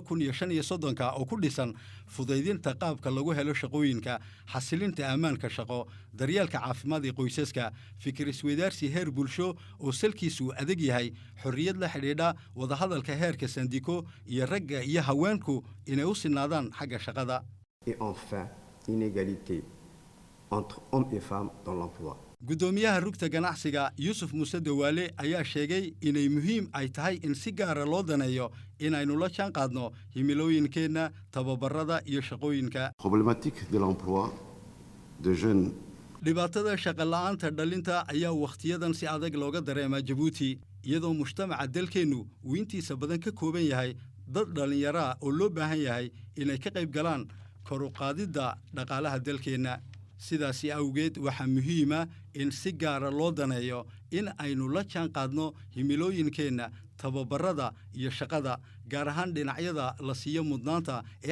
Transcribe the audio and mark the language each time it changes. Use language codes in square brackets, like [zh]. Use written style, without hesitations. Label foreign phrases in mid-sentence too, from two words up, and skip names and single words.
[so] 2035 oo ku dhisan fudaydinta qaabka lagu helo shaqooyinka xasilinta ammaanka shaqo daryeelka caafimaad ee qoysaska fikir isweydaarsi heer bulsho oo salkiisu adag yahay xorriyad la xidhiidha wada hadalka heerka sandiko iyo ragga iyo haweenku inay u sinaadaan xagga shaqada [fr] et enfin inégalité entre hommes et femmes dans l'emploi. [so] gudoomiyaha rugta ganacsiga Yusuf Muuse Dawaale ayaa sheegay inay muhiim ay tahay in si gaar ah loo daneeyo inaynu la jaan qaadno himilooyinkeena tababarada iyo shaqooyinka. [fr] Problématique de l'emploi de jeunes. [so] dhibaatada shaqo la'aanta dhalinta ayaa waqtiyadan si adag looga dareemaa Jabuuti iyadoo mujtamaca dalkeenu uu intiisa badan ka kooban yahay dad dhalinyaro ah oo loo baahan yahay inay ka qayb galaan kor u qaadidda dhaqaalaha dalkeena sidaasi awgeed waxaa muhiim ah in si gaar ah loo daneeyo in aynu la jaan qaadno himilooyinkeena tababarada iyo shaqada gaar ahaan dhinacyada la siiyo mudnaanta ee